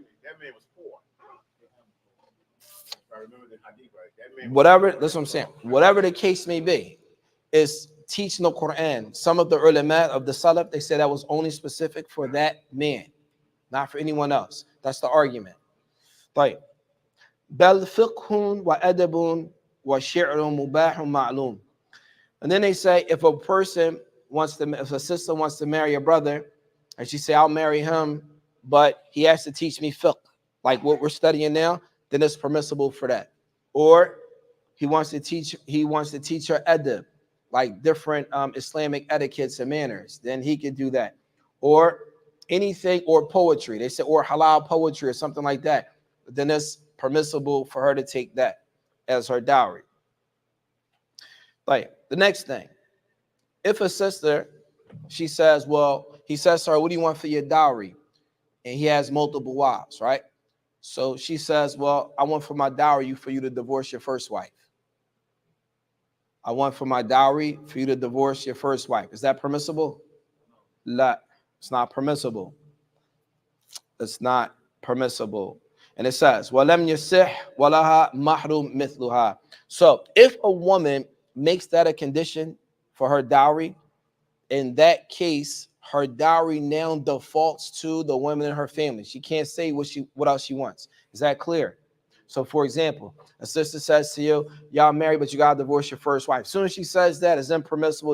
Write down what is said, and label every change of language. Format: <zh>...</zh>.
<en>That man was poor. If I remember the hadith right. That man Whatever, that's what I'm saying. Whatever the case may be, is teaching the Quran. Some of the ulama of the Salaf, they said that was only specific for that man, not for anyone else. That's the argument.</en> <ar>طيب. بل فقه وأدب وشعر مباح معلوم.</ar> <en>And then they say if a sister wants to marry a brother, and she say I'll marry him, but he has to teach me fiqh, like what we're studying now, then it's permissible for that. Or he wants to teach her adab, like different Islamic etiquettes and manners, then he could do that. Or anything, or poetry. They say, or halal poetry or something like that. Then it's permissible for her to take that as her dowry. Like the next thing, if a sister, she says, well, he says to her, what do you want for your dowry? And he has multiple wives, right? So she says, well, I want for my dowry for you to divorce your first wife. I want for my dowry for you to divorce your first wife. Is that permissible? La, it's not permissible. It's not permissible.</en> <ar>And it says, وَلَمْ يَصِحْ وَلَهَا مَحْرُمْ مِثْلُهَا.</ar> <en>So if a woman makes that a condition for her dowry, in that case, her dowry now defaults to the women in her family. She can't say what else she wants. Is that clear? So for example, a sister says to you, y'all married, but you got to divorce your first wife. As soon as she says that, it's impermissible.</en>